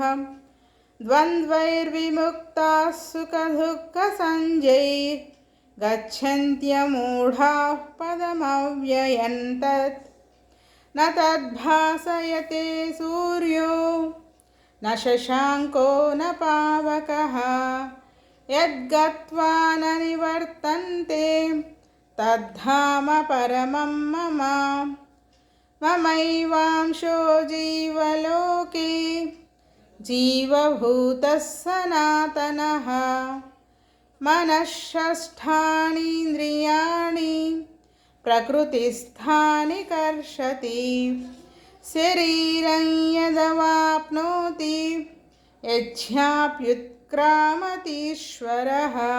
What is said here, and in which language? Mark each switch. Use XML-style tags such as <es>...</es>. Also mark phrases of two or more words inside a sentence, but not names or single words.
<sa>ద్వంద్వైర్విముక్తాః సుఖదుఃఖసంజ్ఞైః గచ్చన్త్యమూఢాః పదమవ్యయం తత్. న తద్భాసయతే సూర్యో న శశాంకో న పావకః యద్గత్వా న నివర్తంతే తద్ధామ పరమం మమ. మమైవాంశో జీవలోకే జీవభూతః సనాతనః. మనఃషష్ఠానీంద్రియాణి ప్రకృతిస్థాని కర్షతి. శరీరం యదవాప్నోతి యచ్ఛాప్యుత్క్రామतीశ్వరः.</sa>